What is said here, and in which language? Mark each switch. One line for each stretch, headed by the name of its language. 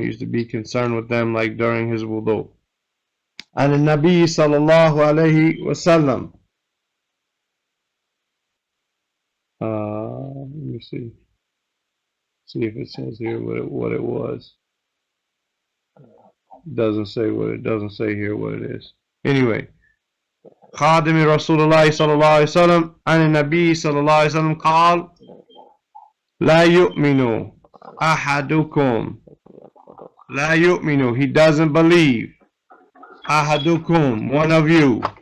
English: He used to be concerned with them like during his wudu. And the Nabi sallallahu alayhi wasallam. Let me see. See if it says here what it was. It doesn't say here what it is.
Arabic: Anyway, خادم رسول الله صلى الله عليه وسلم عن النبي صلى الله عليه وسلم قال لا يؤمن أحدكم. لا يؤمن,
English: he doesn't believe. أحدكم, one of you.